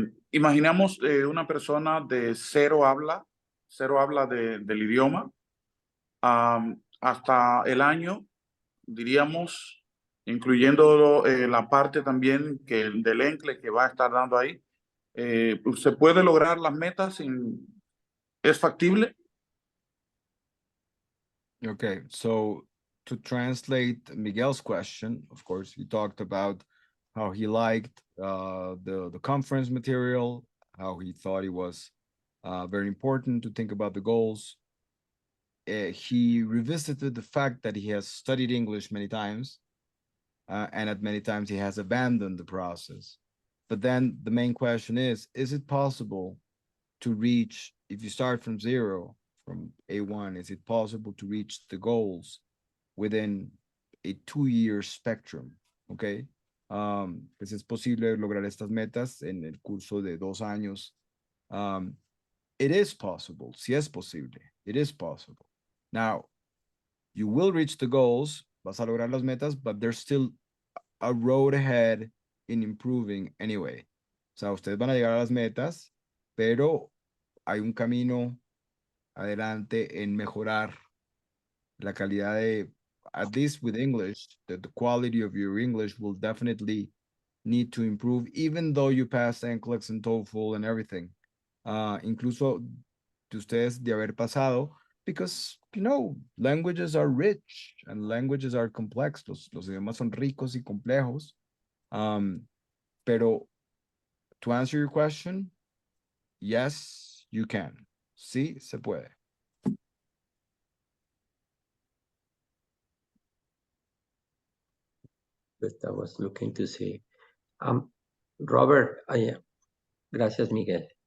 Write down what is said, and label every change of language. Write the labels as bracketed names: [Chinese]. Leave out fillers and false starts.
[Spanish] Imaginamos una persona de cero habla del idioma, hasta el año, diríamos, incluyendo la parte también del ENCLE que va a estar dando ahí. ¿Se puede lograr las metas? ¿Es factible? [English] Okay, so to translate Miguel's question, of course, he talked about how he liked the conference material, how he thought it was very important to think about the goals. He revisited the fact that he has studied English many times, and at many times he has abandoned the process. But then the main question is it possible to reach, if you start from zero, from A1, is it possible to reach the goals within a 2-year spectrum? Okay. [Spanish] Pues es posible lograr estas metas en el curso de 2 años. [English] It is possible. [Spanish] Si es posible. [English] It is possible. Now, you will reach the goals, [Spanish] vas a lograr las metas, [English] but there's still a road ahead in improving anyway. [Spanish] O sea, ustedes van a llegar a las metas, pero hay un camino adelante en mejorar la calidad de, [English] at least with English, the quality of your English will definitely need to improve, even though you pass NCLEX and TOEFL and everything. [Spanish] Incluso de ustedes de haber pasado, [English] because, languages are rich and languages are complex. [Spanish] Los idiomas son ricos y complejos. [English] Pero to answer your question, yes, you can. [Spanish] Sí, se puede. [English] But I was looking to see. Robert, gracias, Miguel.